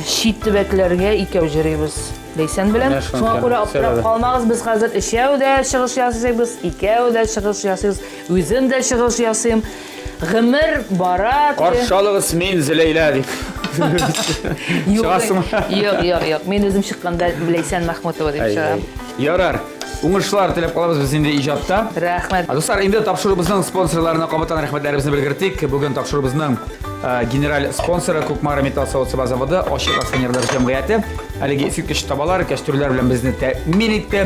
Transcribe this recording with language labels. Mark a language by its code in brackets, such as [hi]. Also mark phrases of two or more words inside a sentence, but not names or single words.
[tt] чит төбәкләргә икәү җырлыйбыз. Ләйсән белән. Шуңа күрә аптырап калмагыз, без хәзер икәүдә чыгыш ясыйбыз, икәүдә чыгыш ясыйбыз. Үзем дә чыгыш ясыйм. Гомер бара. Каршылыгыз мин Зөләйлә дип. Юк. [kk] Мен өзім шыққанда Ләйсән Мәхмүтова деп шығам. [tt] Ярар. Уңышлар теләп калабыз без инде иҗатта. Рәхмәт. Достар, инде тапшырыбызның спонсорларына кабаттан рәхмәтләребезне белгерттек. Бүген тапшырыбызның генераль спонсоры Кукмара металл заводы Ачык акционерлар җәмгыяте. Әлеге искиткеч табалар, кәштүрләр белән безне тәэмин итте.